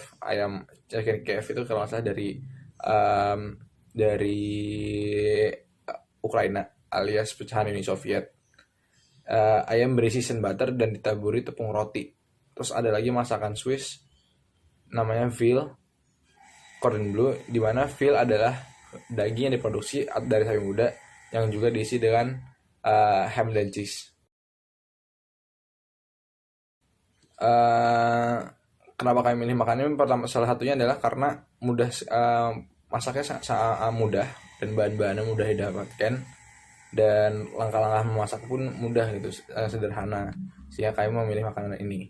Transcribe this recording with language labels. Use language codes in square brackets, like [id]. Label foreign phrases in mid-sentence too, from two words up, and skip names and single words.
[id] Ayam chicken Kiev itu kalau nggak salah um, dari Ukraina alias pecahan Uni Soviet. Ayam berisi [en] seasoned butter [id] dan ditaburi tepung roti. Terus ada lagi masakan Swiss namanya veal cordon bleu, di mana veal adalah daging yang diproduksi dari sapi muda yang juga diisi dengan ham dan cheese. Eh, Kenapa kami milih makan ini? Pertama, salah satunya adalah karena masaknya sangat mudah dan bahan-bahannya mudah didapatkan dan langkah-langkah memasak pun mudah gitu, sederhana, sehingga kami memilih makanan ini.